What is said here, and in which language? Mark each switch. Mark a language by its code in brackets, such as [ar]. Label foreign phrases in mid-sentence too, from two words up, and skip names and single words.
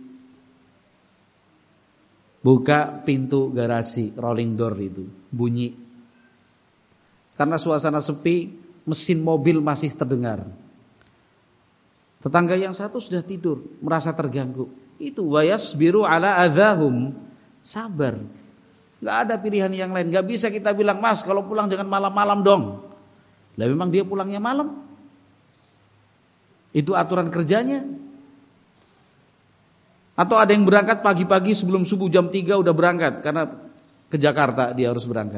[id] Buka pintu garasi, rolling door itu, bunyi. Karena suasana sepi, mesin mobil masih terdengar. Tetangga yang satu sudah tidur, merasa terganggu. [ar] Itu ويصبر على أذاهم, [id] sabar. Gak ada pilihan yang lain. Gak bisa kita bilang, "Mas, kalau pulang jangan malam-malam dong." Lah memang dia pulangnya malam. Itu aturan kerjanya. Atau ada yang berangkat pagi-pagi sebelum subuh jam 3 udah berangkat karena ke Jakarta dia harus berangkat.